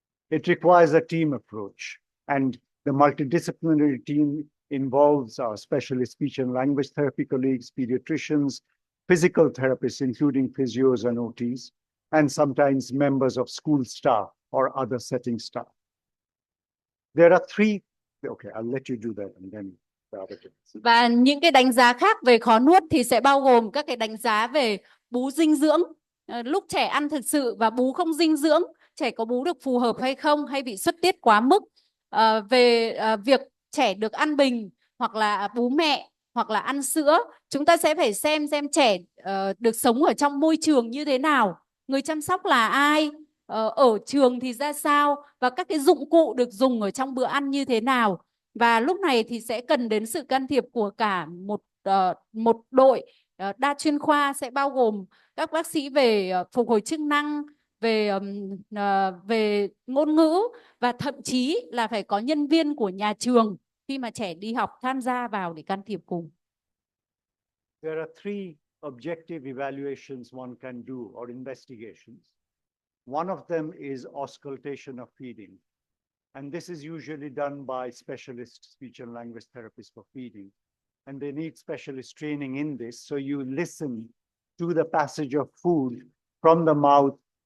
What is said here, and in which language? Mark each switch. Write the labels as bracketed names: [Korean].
[English] It requires a team approach, and the multidisciplinary team involves our specialist speech and language therapy colleagues, pediatricians, physical therapists, including physios and OTs, and sometimes members of school staff or other setting staff. There are three, okay, I'll let you do that and then the other things. [Vietnamese] Và những cái đánh giá khác về khó nuốt thì sẽ bao gồm các cái đánh giá về bú dinh dưỡng. Lúc trẻ ăn thực sự và bú không dinh dưỡng, trẻ có bú được phù hợp hay không, hay bị xuất tiết quá mức. Về việc trẻ được ăn bình hoặc là bú mẹ hoặc là ăn sữa, chúng ta sẽ phải xem trẻ được sống ở trong môi trường như thế nào, người chăm sóc là ai, ở trường thì ra sao, và các cái dụng cụ được dùng ở trong bữa ăn như thế nào. Và lúc này thì sẽ cần đến sự can thiệp của cả một đội đa chuyên khoa, sẽ bao gồm các bác sĩ về phục hồi chức năng, về ngôn ngữ, và thậm chí là phải có nhân viên của nhà trường khi mà trẻ đi học tham gia vào để can thiệp cùng. [English] There are three objective evaluations one can do or investigations. One of them is auscultation of feeding. And this is usually done by specialist speech and language therapists for feeding. And they need specialist training in this. So you listen to the passage of food from the mouth